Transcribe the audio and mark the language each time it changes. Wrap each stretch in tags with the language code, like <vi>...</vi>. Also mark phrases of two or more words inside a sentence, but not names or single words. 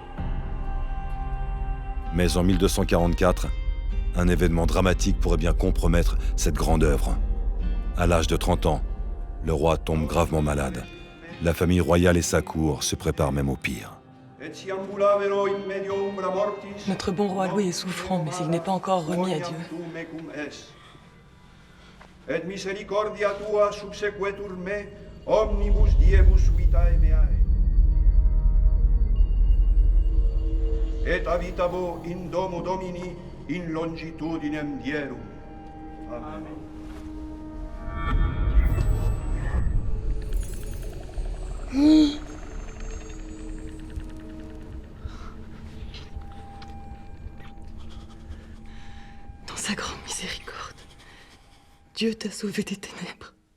<fr>Mais en 1244, un événement dramatique pourrait bien compromettre cette grande œuvre. À l'âge de 30 ans, le roi tombe gravement malade. La famille royale et sa cour se préparent même au pire. Notre bon roi Louis est souffrant, mais il n'est pas encore remis à Dieu.</fr> <la>Et misericordia tua subsequetur me omnibus diebus vitae meae. Et habitabo in domo Domini in longitudinem dierum. Amen.</la> <fr>Dans sa grande miséricorde, Dieu t'a sauvé des ténèbres.</fr>